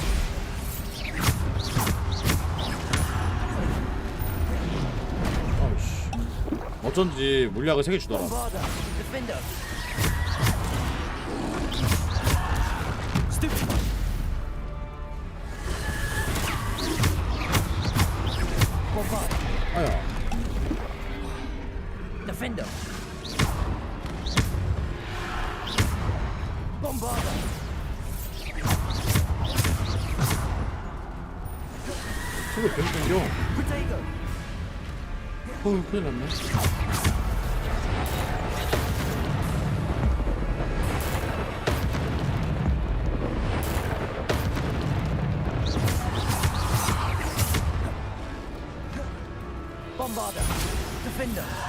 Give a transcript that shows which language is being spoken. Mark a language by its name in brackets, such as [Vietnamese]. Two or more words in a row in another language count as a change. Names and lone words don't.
[Korean] 어쩐지 물약을 3개 주더라. Bombarder. Defender. Stupid. Bombarder. 아야. Defender. Bombarder. 저거 계속 당겨. Protego. 큰일 났네. Bombarder. Defender.